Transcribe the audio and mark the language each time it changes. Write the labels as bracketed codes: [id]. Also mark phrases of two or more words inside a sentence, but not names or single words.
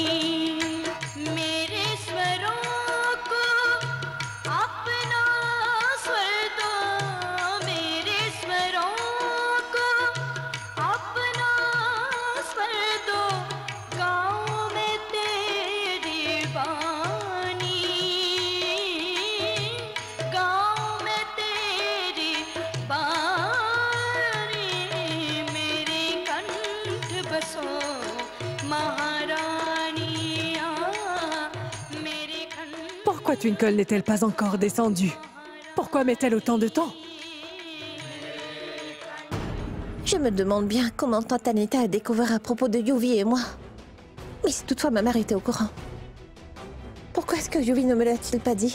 [hi] मेरे स्वरों को अपना स्वर दो, मेरे स्वरों को अपना स्वर दो, गाँव में तेरी बानी, गाँव में तेरी बानी, मेरे कंठ बसो महारानी, मेरे कंठ। [fr] Pourquoi Twinkle n'est-elle pas encore descendue? Pourquoi met-elle autant de temps? Je me demande bien comment tante Anita a découvert à propos de Yuvi et moi. Mais si toutefois ma mère était au courant, pourquoi est-ce que Yuvi ne me l'a-t-il pas dit?